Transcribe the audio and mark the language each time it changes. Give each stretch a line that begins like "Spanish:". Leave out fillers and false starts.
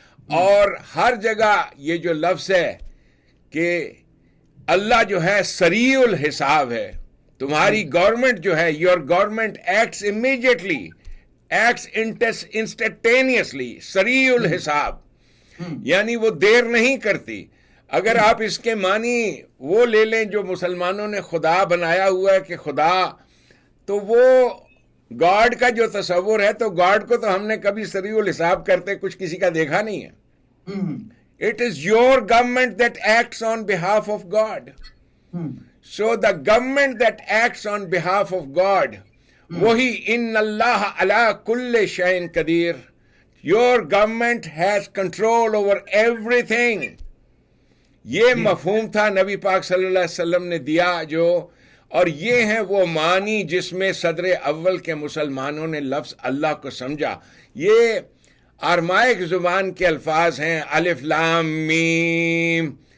Urdu: اور ہر جگہ یہ جو لفظ ہے کہ اللہ جو ہے سریع الحساب ہے، تمہاری گورنمنٹ جو ہے،
English: your government acts immediately, acts instantaneously,
Urdu: سریع الحساب، یعنی وہ دیر نہیں کرتی. اگر آپ اس کے معنی وہ لے لیں جو مسلمانوں نے خدا بنایا ہوا ہے کہ خدا، تو وہ گاڈ کا جو تصور ہے، تو گاڈ کو تو ہم نے کبھی سریع الحساب کرتے کچھ کسی کا دیکھا نہیں ہے.
English: It is your government that acts on behalf of God. So the government that acts on behalf of God, وہی
Arabic: ان اللہ علی کل شیء قدیر.
English: Your government has control over everything.
Urdu: یہ مفہوم تھا نبی پاک صلی اللہ علیہ وسلم نے دیا جو، اور یہ ہیں وہ معنی جس میں صدر اول کے مسلمانوں نے لفظ اللہ کو سمجھا. یہ آرمائک زبان کے الفاظ ہیں، الف لام میم.